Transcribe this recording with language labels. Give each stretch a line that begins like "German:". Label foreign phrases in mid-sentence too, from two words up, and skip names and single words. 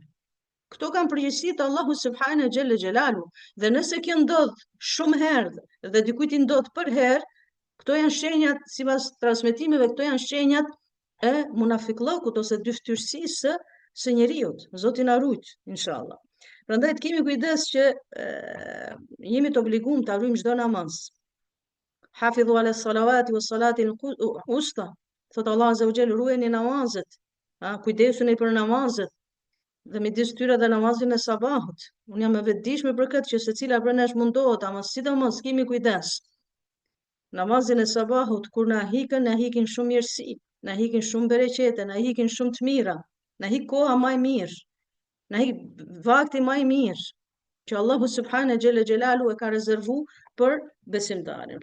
Albanian: Këto kanë përgjegjësi të Allahu
Arabic: سبحانه جل جلاله,
Albanian: dhe nëse kjo ndodh shumë herë dhe dikujt i ndodh për herë, këto janë shenjat, sipas transmetimeve, këto janë shenjat e munafiqllakut ose dyftyrësisë së njeriut. Zoti na rujt, inshallah. Prandaj të kemi kujdes që jemi të obliguar të ruajmë çdo namaz.
Arabic: حافظوا على الصلوات والصلاة الوسطى. Thot الله عز وجل,
Albanian: ruajeni namazet. Kujdesuni për namazet. Dhe midis tyre dhe namazin e sabahut. Unë jam e vetëdijshme për këtë që secila prej nesh mundohet, ama sidomos kemi kujdes. Namazin e sabahut kur na hikin shumë mirësi, na hikin shumë bereqete, na hikin shumë të mira, na hik koha më e mirë, na hik vakti më i mirë, që Allahu
Arabic: سبحانه جل جلاله
Albanian: e ka rezervu për besimtarin.